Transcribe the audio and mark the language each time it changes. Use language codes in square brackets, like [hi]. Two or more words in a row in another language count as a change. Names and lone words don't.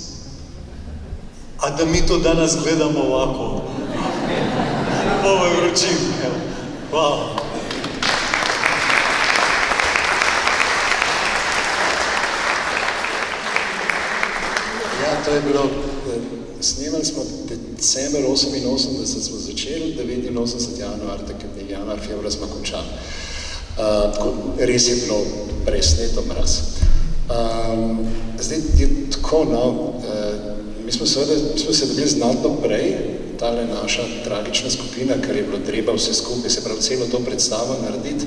[hr] A da mi to danas gledamo ovako. Ovo je vrućinka. Hvala. [sl] Ja, [hr] to je bilo, snimali smo [sl] december 88 smo začeli, 89 januar, februar smo končali. Res je bilo presneto mraz. Zdaj je tako, no, mi smo se dobili znatno prej, tale naša tragična skupina, ker je bilo treba vse skupaj, se pravi celo to predstavo narediti.